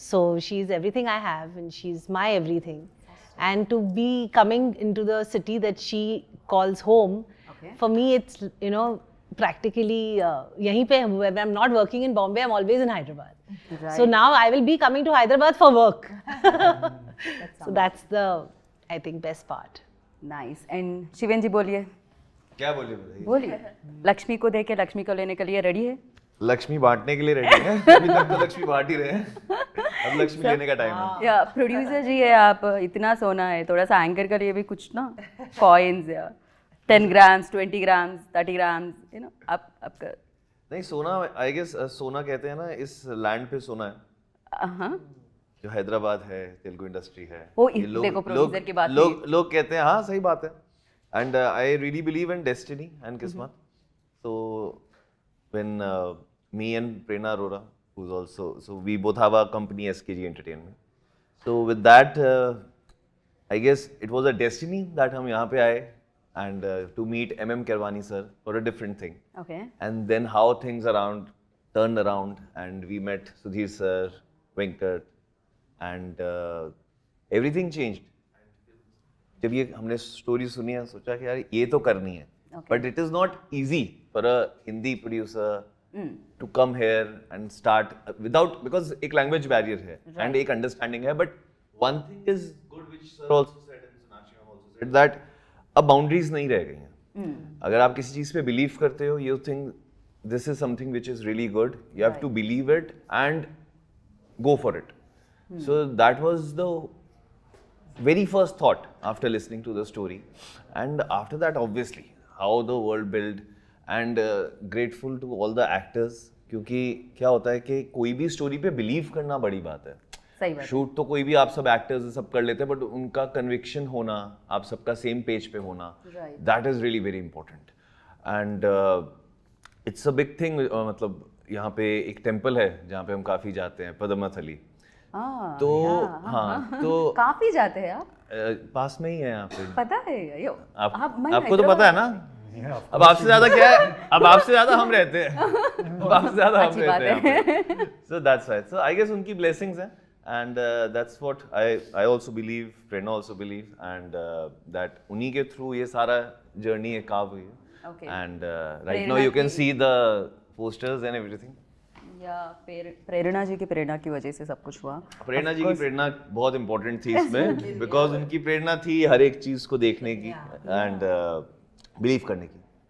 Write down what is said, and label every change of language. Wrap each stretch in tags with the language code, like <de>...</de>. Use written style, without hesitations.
<en>So she's everything I have, and she's my everything. And to be coming into the city that she calls home, Okay. for me it's, you know, practically</en> <hi>yahin pe</hi> <en>when I'm not working in Bombay, I'm always in Hyderabad. So now I will be coming to Hyderabad for work. So that's the, I think, best part. nice.</en> <hi>And शिवेन जी बोलिए. क्या बोलिए बताइए? बोलिए. लक्ष्मी को देके लक्ष्मी को लेने के लिए रेडी है? लक्ष्मी बांटने के लिए रेडी है। अभी तक तो लक्ष्मी बांट ही रहे हैं। अब लक्ष्मी लेने का टाइम है। या प्रोड्यूसर जी है आप, इतना सोना है, थोड़ा सा एंकर के लिए भी कुछ ना कॉइन्स या 10 grams, 20 grams, 30 grams,</hi> <en>you know,</en> <hi>आपका नहीं सोना, आई गेस सोना कहते हैं ना, इस लैंड पे सोना है हाँ जो हैदराबाद है, तेलुगु इंडस्ट्री है। वो ये देखो producer की बात लोग कहते हैं, हाँ सही बात है।</hi> <en>and I really believe in destiny and</en> <hi>किस्मत।</hi> <en>So when me and Prerna Arora, who's also, so we both have a company, SKG Entertainment. So with that, I guess it was a destiny that</en> <hi>हम यहाँ पे आए</hi> <en>and to meet MM Kirwani sir for a different thing. okay. And then how things turned around, and we met Sudhir sir, Venkat, and everything changed.</en> <hi>जब ये हमने story सुनी है, सोचा कि यार ये तो करनी है,</hi> <en>but it is not easy for a Hindi producer to come here and start without, because</en> <hi>एक language barrier है</hi> <en>and एक understanding है, but one thing is good which sir also said and Sonakshi ma'am also said, that</en> <hi>अब boundaries नहीं रह गई हैं। अगर आप किसी चीज पे बिलीव करते हो,</hi> <en>You think this is something which is really good, you have to believe it and go for it. So that was the very first thought after listening to the story, and after that obviously how the world built, and grateful to all the actors,</en> <hi>क्योंकि क्या होता है कि कोई भी story पे believe करना बड़ी बात है। सही बात। शूट तो कोई भी आप सब एक्टर्स सब कर लेते हैं, बट उनका कन्विक्शन होना, आप सबका सेम पेज पे होना,</hi> <en>That is really very important. And it's a big thing.</en> <hi>मतलब यहाँ पे एक टेम्पल है जहाँ पे हम काफी जाते हैं, पद्मनाथली। तो हाँ, तो काफी जाते हैं आप? पास में ही है यहाँ पे। पता है यो, आपको तो पता है ना। अब आपसे ज्यादा क्या है, अब आपसे ज्यादा हम रहते हैं, अब आपसे ज्यादा हम रहते हैं।</hi> <en>So that's right. So I guess उनकी blessings हैं, and that's what I also believe, Prerna also believe, and that</en> <hi>उन्हीं के</hi> <en>through ये सारा journey है carve हुई है। Okay. And right now you can see the posters and everything.</en> <hi>या प्रेरणा जी की प्रेरणा की वजह से सब कुछ हुआ। प्रेरणा जी की प्रेरणा बहुत इंपॉर्टेंट थी इसमें, बिकॉज उनकी प्रेरणा थी हर एक चीज को देखने की एंड बिलीव करने की।</hi>